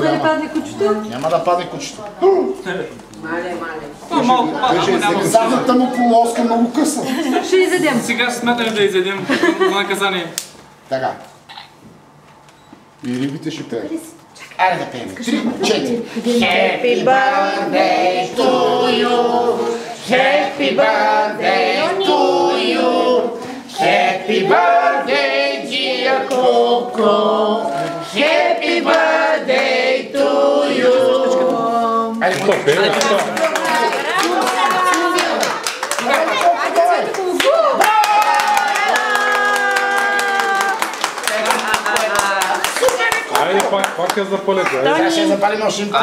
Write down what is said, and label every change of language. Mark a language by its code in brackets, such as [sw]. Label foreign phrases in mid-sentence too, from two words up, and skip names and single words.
[bg] Леко да не падне кучето? Няма да падне кучето. Малко падна. Задната му полоска много къса. Ще изядем. Сега смятаме да изядем наказание. Така. И рибите ще пеят. Айде да пеем. 3-4. [en] Happy birthday to you. Happy birthday to you. Happy birthday, dear Coco. Happy birthday to you. [bg] Айде, Айде пак я запалят. сега ще запалим още един път.